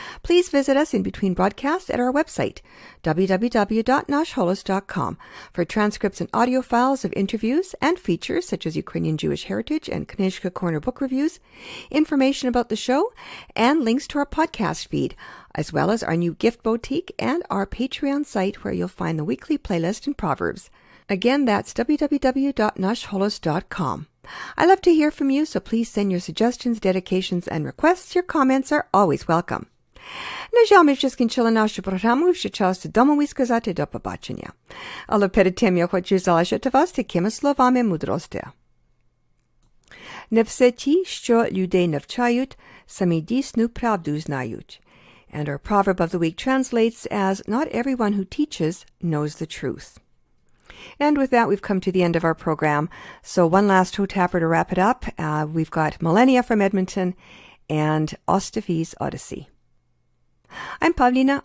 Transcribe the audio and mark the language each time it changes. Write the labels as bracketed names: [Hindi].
[English] Please visit us in between broadcasts at our website, www.nashholos.com, for transcripts and audio files of interviews and features such as Ukrainian Jewish Heritage and Knyzhka Corner book reviews, information about the show, and links to our podcast feed, as well as our new gift boutique and our Patreon site where you'll find the weekly playlist and proverbs. Again, that's www.nashholos.com. I love to hear from you, so please send your suggestions, dedications, and requests. Your comments are always welcome. [Ukrainian] На жаль, ми вже скінчили нашу програму, вже час додому і сказати до побачення. Але перед тим я хочу залишити вас такими словами мудрості. Не все ті, що людей навчають, самі дійсну правду знають. [English] And our proverb of the week translates as, not everyone who teaches knows the truth. And with that, we've come to the end of our program. So one last toe tapper to wrap it up. We've got Millennia from Edmonton and Ostafy's Odyssey. I'm Pavlina.